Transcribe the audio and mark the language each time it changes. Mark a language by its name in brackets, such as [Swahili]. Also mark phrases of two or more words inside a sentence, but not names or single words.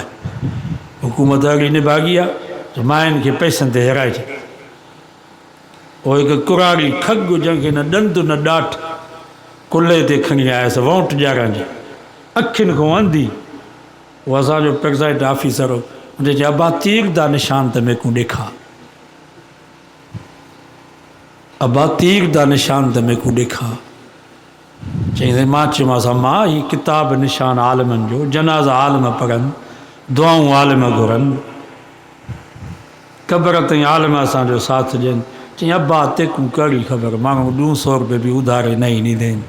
[Sindhi] हुकूमत अहिड़ी निभागी आहे जो मायुनि खे पैसनि ते हिराए छॾे। उहो हिकु कुराड़ी खग जंहिंखे न ॾंदु न ॾाठ कुल्हे ते खणी आयसि, वोट ॼारण जी, अखियुनि खां अंधी। उहो असांजो [English] presiding officer [Sindhi] हो, उनजे चयो अबा तीर दा निशान त मेकूं ॾेखार, अबा तीर दा निशान त मेकूं ॾेखार। चई मां चयोमांसि मां हीअ किताब निशान आलमनि जो, जनाज़ा आलम पढ़नि, दुआऊं आलम घुरनि, क़बर ताईं आलम असांजो साथ ॾियनि। चई अबा तेकूं कहिड़ी ख़बर, माण्हू 200 रुपये बि उधारे न ई ॾींदा आहिनि।